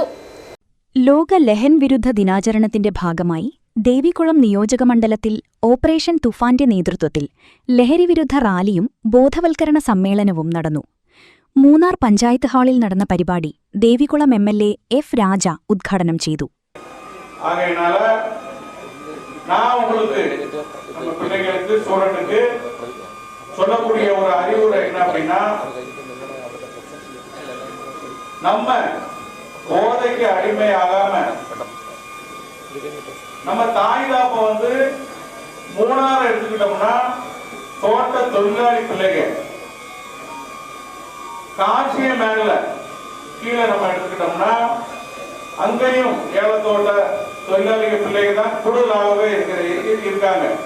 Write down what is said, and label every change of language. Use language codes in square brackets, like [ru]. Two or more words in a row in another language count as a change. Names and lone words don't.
[ml] ലോക ലഹൻ വിരുദ്ധ ദിനാചരണത്തിന്റെ ഭാഗമായി ദേവികുളം നിയോജകമണ്ഡലത്തിൽ ഓപ്പറേഷൻ തുഫാന്റെ നേതൃത്വത്തിൽ ലഹരിവിരുദ്ധ റാലിയും ബോധവൽക്കരണ സമ്മേളനവും നടന്നു. മൂന്നാർ പഞ്ചായത്ത് ഹാളിൽ നടന്ന പരിപാടി ദേവികുളം MLA F. രാജ ഉദ്ഘാടനം ചെയ്തു. [ta] சொல்லக்கூடிய ஒரு அறிவுரை என்ன அப்படின்னா, நம்ம போதைக்கு அடிமையாகாம நம்ம தாய் தாப்ப வந்து மூணாறு எடுத்துக்கிட்டோம்னா தோட்ட தொழிலாளி பிள்ளைங்க, காசிய மேல கீழே நம்ம எடுத்துக்கிட்டோம்னா அங்கேயும் ஏலத்தோட்ட தொழிலாளிக பிள்ளைங்க தான் கூடுதலாகவே இருக்காங்க.